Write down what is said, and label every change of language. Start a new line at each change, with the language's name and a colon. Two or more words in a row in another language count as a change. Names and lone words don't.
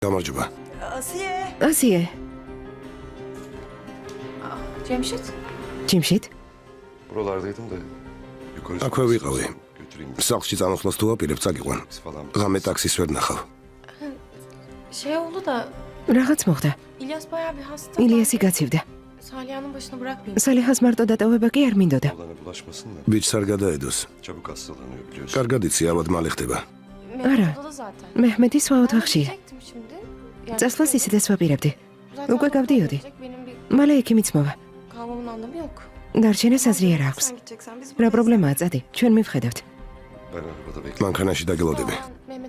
Georgian: გამარჯობა.
Turkish: Asiye. Cemşit? Cemşit? Buralardaydım da yukarı
Georgian: აქვე ვიყავი.
Turkish: götüreyim
Georgian: სახლში წამოსვლას თუ აპირებ, წაგიყვან.
Turkish: falan.
Georgian: ღამე ტაქსის ვერ ნახავ.
Turkish: Şey oldu da
Georgian: Რაღაც მოხდა.
Turkish: İlyas bayağı bir hasta.
Georgian: ილიასი გაცივდა.
Turkish: Saliha'nın başına bırakmayayım.
Georgian: სალიხას მარტო დატოვება კი არ მინდოდა.
Turkish: Olana bulaşmasın da
Georgian: ბიჭს არ გადაედოს.
Turkish: çabuk hastalanıyor biliyorsun.
Georgian: კარგად იცი, ამად მალე ხდება.
Turkish: Mehmet odada zaten.
Georgian: მეჰმედი სხვა
Turkish: Ben de
Georgian: ოთახშია.
Turkish: gidecektim şimdi. Yani
Georgian: წასვლას ისედაც ვაპირებდი.
Turkish: zaten
Georgian: უკვე გავდიოდი.
Turkish: Benim bir
Georgian: მალე იქი მიცმოვა.
Turkish: kalmamın anlamı yok.
Georgian: დარჩენას აზრი არ აქვს.
Turkish: Sen gideceksen biz
Georgian: რა პრობლემაა, წადი, ჩვენ მივხედავთ.
Turkish: Ben arabada bekliyorum.
Georgian: მანქანაში დაგელოდები.
Turkish: Mehmet'e